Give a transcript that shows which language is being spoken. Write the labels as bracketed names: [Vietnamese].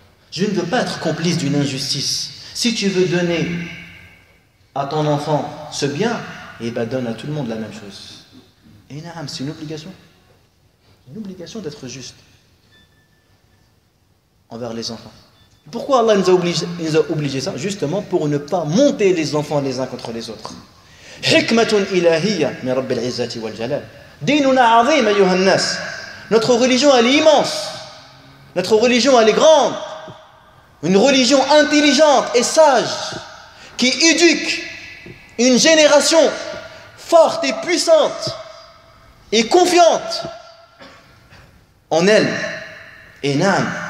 [French] Je ne veux pas être complice d'une injustice. Si tu veux donner à ton enfant ce bien, eh ben donne à tout le monde la même chose. Et naam, c'est une obligation. Une obligation d'être juste envers les enfants. Pourquoi Allah nous a obligé ça? Justement pour ne pas monter les enfants les uns contre les autres. [Arabic] حكمة إلهية من رب العزة والجلال. ديننا عظيم أيها الناس. [French] Notre religion elle est immense. Notre religion elle est grande. Une religion intelligente et sage qui éduque une génération forte et puissante et confiante en elle. Et naam.